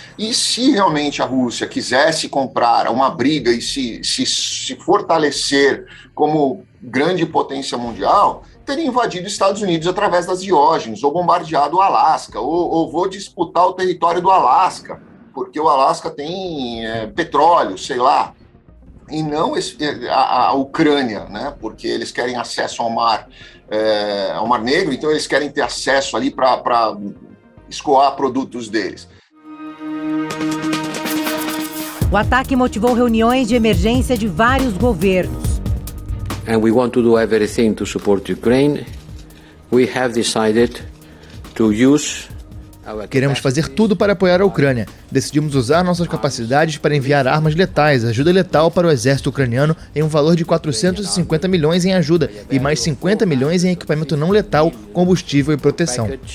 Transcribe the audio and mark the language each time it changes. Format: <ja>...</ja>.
<pt>E se realmente a Rússia quisesse comprar uma briga e se fortalecer como grande potência mundial, teria invadido os Estados Unidos através das Diógenes, ou bombardeado o Alasca, ou vou disputar o território do Alasca, porque o Alasca tem petróleo, sei lá, e não a Ucrânia, né? Porque eles querem acesso ao Mar Negro, então eles querem ter acesso ali para escoar produtos deles. O ataque motivou reuniões de emergência de vários governos.</pt> <en>And we want to do everything to support Ukraine. We have decided to use</en> <pt>Queremos fazer tudo para apoiar a Ucrânia. Decidimos usar nossas capacidades para enviar armas letais, ajuda letal para o exército ucraniano em um valor de 450 milhões em ajuda e mais 50 milhões em equipamento não letal, combustível e proteção.</pt>